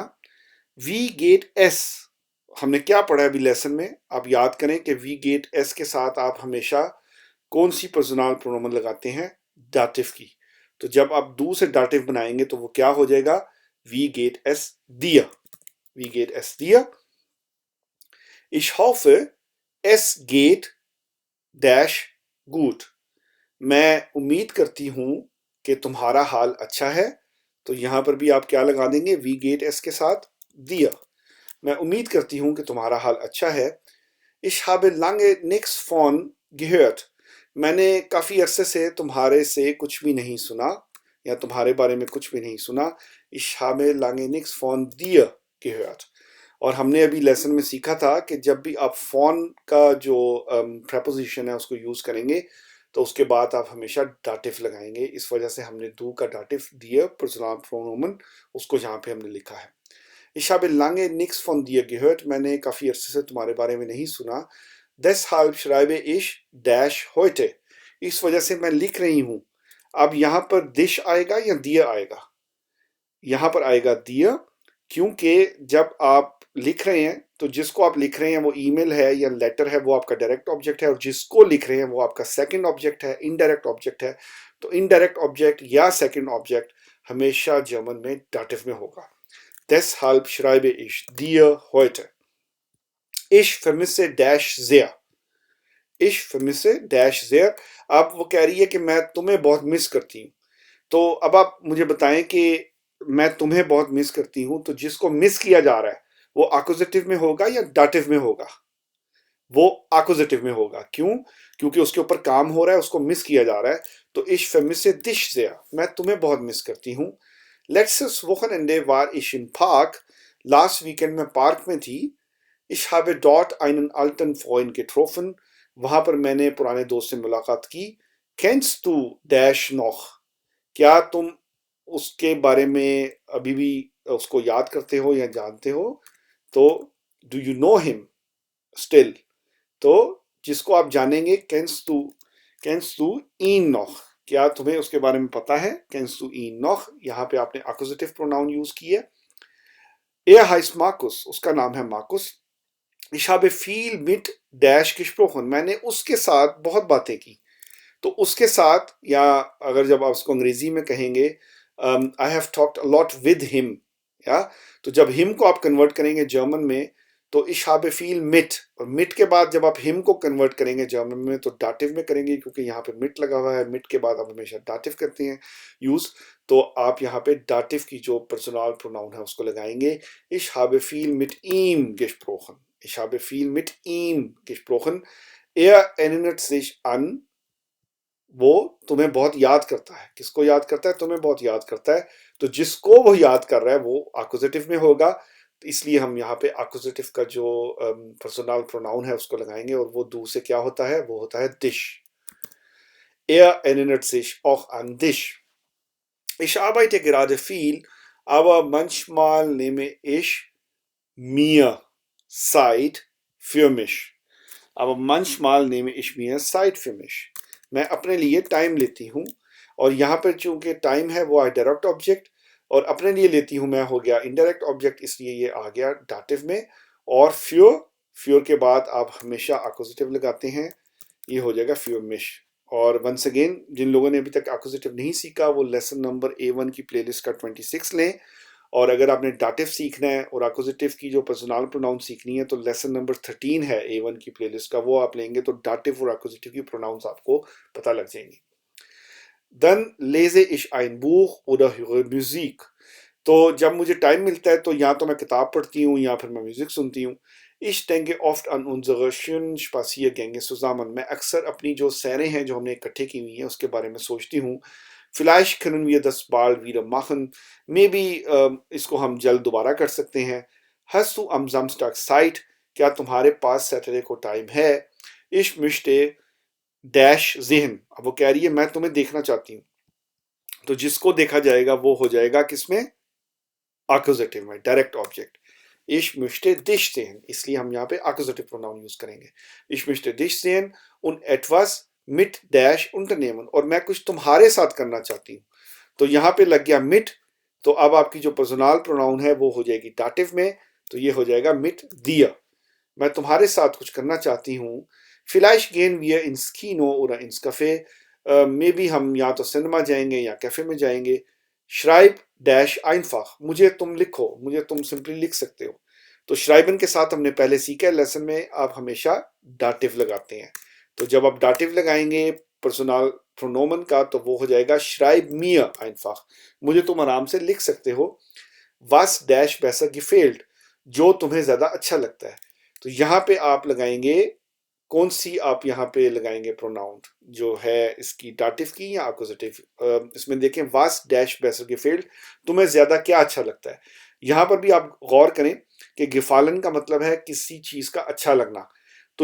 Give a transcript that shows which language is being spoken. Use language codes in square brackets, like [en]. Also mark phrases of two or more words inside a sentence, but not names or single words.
[de] Wie geht es, [hi] हमने क्या पढ़ा है अभी लेसन में? आप याद करें कि [de] Wie geht es [hi] के साथ आप हमेशा कौन सी [de] Personal Pronomen [hi] लगाते हैं? दाटिव की। तो जब आप दू से दाटिव बनाएंगे तो वो क्या हो जाएगा? [de] Wie geht es dir, wie geht es dir. Ich hoffe, es geht डैश gut, [hi] मैं उम्मीद करती हूं कि तुम्हारा हाल अच्छा है। तो यहां पर भी आप क्या लगा देंगे? [de] Wie geht es [hi] के साथ दिया, मैं उम्मीद करती हूं कि तुम्हारा हाल अच्छा है। [de] Ich habe lange nichts von gehört, [hi] मैंने काफी अरसे से तुम्हारे से कुछ भी नहीं सुना, या तुम्हारे बारे में कुछ भी नहीं सुना। [de] Ich habe lange nichts von dir gehört। [hi] और हमने अभी लेसन में सीखा था कि जब भी आप फोन का जो प्रेपोजिशन है उसको यूज करेंगे तो उसके बाद आप हमेशा डाटिव लगाएंगे। इस वजह से हमने दू का डाटिव दिया [de] Personal Pronomen, [hi] उसको यहाँ पे हमने लिखा है। [de] Ich habe lange nichts von dir gehört, [hi] मैंने काफी अरसे से तुम्हारे बारे में नहीं सुना। [de] Deshalb schreibe ich dash heute, [hi] इस वजह से मैं लिख रही हूँ। अब यहाँ पर दिश आएगा या दिया आएगा? यहाँ पर आएगा दिया, क्योंकि जब आप लिख रहे हैं तो जिसको आप लिख रहे हैं वो ईमेल है या लेटर है, वो आपका [en] direct object [hi] है, और जिसको लिख रहे हैं वो आपका [en] second object [hi] है, [en] indirect object [hi] है। तो [en] indirect object [hi] या [en] second object [hi] हमेशा जर्मन में दाटिव में होगा। [de] Deshalb schreibe ich dir heute. Ich vermisse dash sehr, ich vermisse dash sehr। [hi] अब वो कह रही है कि मैं तुम्हें बहुत मिस करती हूँ। तो अब आप मुझे बताएं कि मैं तुम्हें बहुत मिस करती हूं, तो जिसको मिस किया जा रहा है वो एक्कुजेटिव में होगा या डाटिव में होगा? वो एक्कुजेटिव में होगा। क्यों? क्योंकि उसके ऊपर काम हो रहा है, उसको मिस किया जा रहा है। [de] तो ich vermisse dich sehr, [hi] मैं तुम्हें बहुत मिस करती हूँ। [de] Letztes Wochenende war ich im Park, [hi] लास्ट वीकेंड में पार्क में थी। [de] Ich habe dort einen alten Freund getroffen, [hi] वहां पर मैंने पुराने दोस्त से मुलाकात की। [de] Kennst du dash noch, [hi] क्या तुम उसके बारे में अभी भी उसको याद करते हो या जानते हो? [en] तो do you know him still, [hi] तो जिसको आप जानेंगे [de] Kennst du ihn noch, [hi] क्या तुम्हें उसके बारे में पता है? [de] Kennst du ihn noch, [hi] यहाँ पे आपने [en] accusative pronoun [hi] यूज किया। [de] Er heißt मार्कुस, [hi] उसका नाम है मार्कुस। [de] Ich habe viel mit डैश gesprochen, [hi] मैंने उसके साथ बहुत बातें की। तो उसके साथ, या अगर जब आप उसको अंग्रेजी में कहेंगे [en] I have talked a lot with him, [hi] या तो जब हिम को आप कन्वर्ट करेंगे जर्मन में तो [de] ich habe viel mit, [hi] और मिट के बाद जब आप हिम को कन्वर्ट करेंगे जर्मन में तो डाटिव में करेंगे, क्योंकि यहाँ पे मिट लगा हुआ है। मिट के बाद आप हमेशा डाटिव करते हैं यूज, तो आप यहाँ पे डाटिव की जो [en] personal pronoun [hi] है उसको लगाएंगे। [de] ich habe viel mit ihm gesprochen, ich habe viel mit ihm gesprochen। er erinnert sich an, [hi] वो तुम्हें बहुत याद करता है। किसको याद करता है? तुम्हें बहुत याद करता है। तो जिसको वो याद कर रहा है वो एक्कुजेटिव में होगा, तो इसलिए हम यहाँ पे एक्कुजेटिव का जो [en] personal pronoun [hi] है उसको लगाएंगे, और वो दू से क्या होता है? वो होता है दिश। [de] Er erinnert sich auch an dich। Ich arbeite gerade viel, aber manchmal nehme ich mir Zeit für mich। aber manchmal nehme ich mir Zeit für mich, [hi] मैं अपने लिए टाइम लेती हूँ। और यहाँ पर चूंकि टाइम है वो है [en] direct object, [hi] और अपने लिए लेती हूँ मैं हो गया [en] indirect object, [hi] इसलिए ये आ गया डाटिव में। और फ्योर के बाद आप हमेशा एक्कुजेटिव लगाते हैं, ये हो जाएगा फ्योमिश। और [en] once again, [hi] जिन लोगों ने अभी तक एक्कुजेटिव नहीं सीखा वो लेसन नंबर A1 की प्लेलिस्ट का 26 लें। और अगर आपने डाटिव सीखना है और एक्कुजेटिव की जो [en] personal pronoun [hi] सीखनी है तो लेसन नंबर 13 है A1 की प्लेलिस्ट का, वो आप लेंगे तो डाटिव और एक्कुजेटिव की प्रोनाउंस आपको पता लग जाएंगे। [de] Dann lese ich ein Buch oder höre Musik। [hi] तो जब मुझे टाइम मिलता है तो या तो मैं किताब पढ़ती हूँ या फिर मैं म्यूजिक सुनती हूँ। [de] Ich denke oft an unsere schönen Spaziergänge zusammen, [hi] मैं अक्सर अपनी जो सैरें हैं जो हमने इकट्ठे की हुई हैं उसके बारे में सोचती हूँ। [de] vielleicht können wir das bald wieder machen, [hi] maybe इसको हम जल्द दोबारा कर सकते हैं, [de] hast du am Samstag Zeit, [hi] क्या तुम्हारे पास सैटरडे को टाइम है, [de] ich möchte डैश sehen, [hi] अब वो कह रही है मैं तुम्हें देखना चाहती हूँ, तो जिसको देखा जाएगा वो हो जाएगा किसमें, Accusative में, [en] direct object. [de] Ich möchte dich sehen, [hi] इसलिए हम यहाँ पे [en] Accusative Pronoun [hi] यूज करेंगे। [de] Ich möchte dich sehen und etwas mit dash unternehmen, [hi] और मैं कुछ तुम्हारे साथ करना चाहती हूँ, तो यहाँ पे लग गया mit, तो अब आपकी जो [en] personal pronoun [hi] है वो हो जाएगी दाटिव में, तो ये हो जाएगा [de] mit dir, [hi] मैं तुम्हारे साथ कुछ करना चाहती हूँ। [de] Vielleicht gehen wir ins Kino oder ins Café, [en] maybe [hi] हम या तो सिनेमा जाएंगे या कैफे में जाएंगे। [de] Schreib dash einfach, [hi] मुझे तुम लिखो, मुझे तुम सिंपली लिख सकते हो, तो श्राइबन के साथ हमने पहले सीखा है लेसन में, आप हमेशा डाटिव लगाते हैं, तो जब आप डाटिव लगाएंगे [de] Personal Pronomen [hi] का तो वो हो जाएगा [de] Schreib mir einfach, [hi] मुझे तुम आराम से लिख सकते हो। [de] was डैश besser gefällt, [hi] जो तुम्हें ज्यादा अच्छा लगता है, तो यहाँ पे आप लगाएंगे कौन सी, आप यहाँ पे लगाएंगे प्रोनाउन जो है इसकी डाटिव की या अक्यूजेटिव। इसमें देखें [de] was dash besser gefällt, [hi] तुम्हें ज्यादा क्या अच्छा लगता है, यहाँ पर भी आप गौर करें कि गिफालन का मतलब है किसी चीज का अच्छा लगना, तो